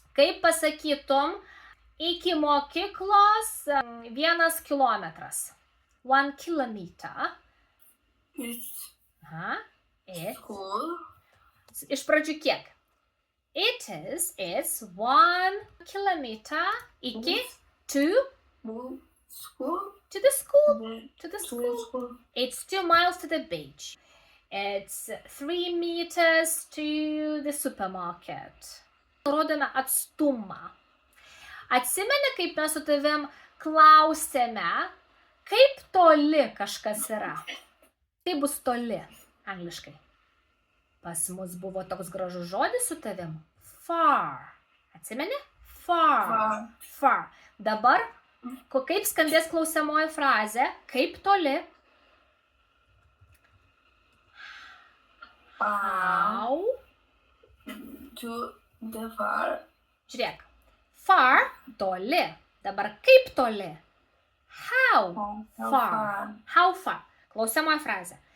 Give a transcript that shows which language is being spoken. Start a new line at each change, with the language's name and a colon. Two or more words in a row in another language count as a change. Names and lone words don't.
Lithuanian: Kaip pasakytum, iki mokyklos 1 kilometras.
English: 1 kilometer. It's School. It's
Lithuanian: Iš pradžių kiek?
English: It's 1 kilometer
Lithuanian: iki to
English: school. the school. To the school. It's 2 miles to the beach. It's 3 meters to the supermarket.
Lithuanian: Rodome atstumą. Atsimeni, kaip mes su tavim klausėme, kaip toli kažkas yra? Tai bus toli, angliškai. Pas mus buvo toks gražus žodis su tavim. Far. Atsimeni? Far. Dabar, kaip skambės klausiamoji frazė? Kaip toli?
English: How? To the far.
Lithuanian: Žiūrėk. Far, toli. Dabar kaip toli?
English: How far?
Lithuanian: Klausiamoji frazė.